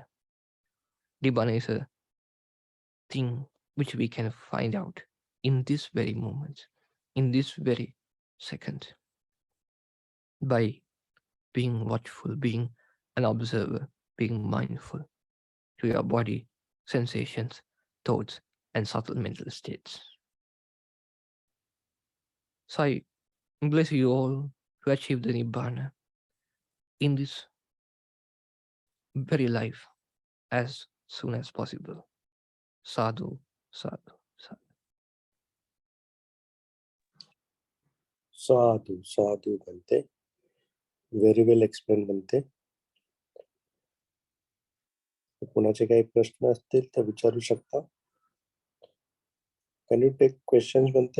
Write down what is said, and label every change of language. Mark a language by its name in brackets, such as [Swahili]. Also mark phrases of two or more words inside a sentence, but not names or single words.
[English] Nibbana is a thing which we can find out in this very moment, in this very second, by being watchful, being an observer, being mindful to your body, sensations, thoughts, and subtle mental states. So I bless you all to achieve the Nibbana in this very life as soon as possible. [Pali] Sadhu, sadhu, sadhu. Sadhu, sadhu, Bhante. [English] Very well explained, Bhante. [Marathi] कोणाचे काही प्रश्न असतील तर विचारू शकता. [English] Can you take questions, Bhante?